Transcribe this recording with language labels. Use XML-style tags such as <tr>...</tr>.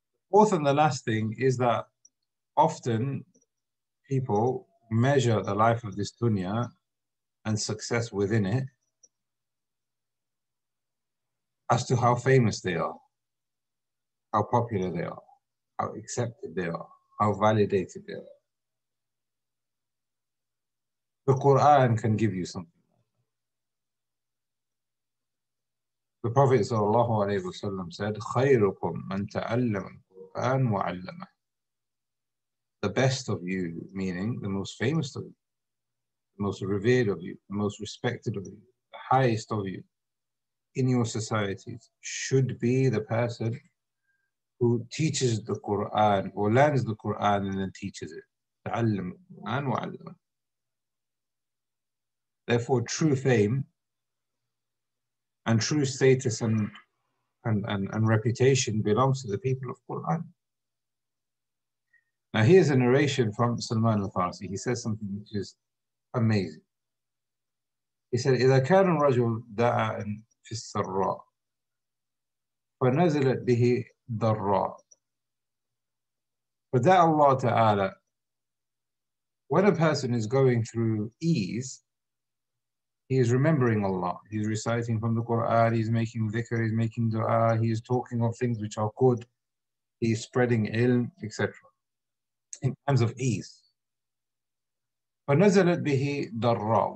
<en>Fourth and the last thing is that often people measure the life of this dunya and success within it as to how famous they are, how popular they are, how accepted they are, how validated they are. The Quran can give you something. The Prophet ﷺ said,</en> <ar>خَيْرُكُمْ مَنْ تَعَلَّمَ الْقُرْآنَ وَعَلَّمَهُ.</ar> <en>The best of you, meaning the most famous of you, the most revered of you, the most respected of you, the highest of you in your societies should be the person who teaches the Quran or learns the Quran and then teaches it.</en> <ar>تَعَلَّمَ الْقُرْآنَ وَعَلَّمَهُ.</ar> <en>Therefore, true fame and true status and reputation belongs to the people of Quran. Now here's a narration from Salman al-Farsi. He says something which is amazing. He said,</en> <ar>إذا كان الرجل داعا في السراء فنزلت به ضراء فدعا الله تعالى.</ar> <en>When a person is going through ease, he is remembering Allah. He's reciting from the Quran, he's making dhikr, he's making dua, he is talking of things which are good, he is spreading ilm, etc. in times of ease.</en> <ar>فَنَزَلَتْ بِهِ ضَرَّةٌ.</ar>